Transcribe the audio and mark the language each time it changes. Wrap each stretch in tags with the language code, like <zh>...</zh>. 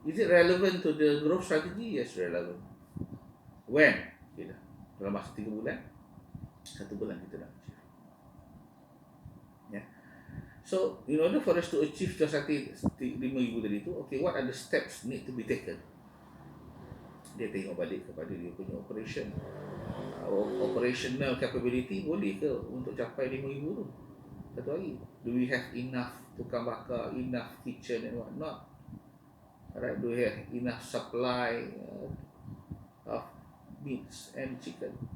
<en>Is it relevant to the growth strategy? Yes, relevant. When?</en> <ms>Okay, dalam masa 3 bulan, 1 bulan kita nak achieve.</ms> <en>So, in order for us to achieve just 5,000</en> <ms>tadi tu,</ms> <en>okay, what are the steps need to be taken?</en> <ms>Dia tengok balik kepada dia punya operation.</ms> <en>Operational capability</en> <ms>boleh ke untuk capai 5,000 tu satu hari?</ms> <en>Do we have enough</en> <ms>tukang bakar,</ms> <en>enough kitchen and what not? Alright, do we have enough supply of meats and chicken?</en>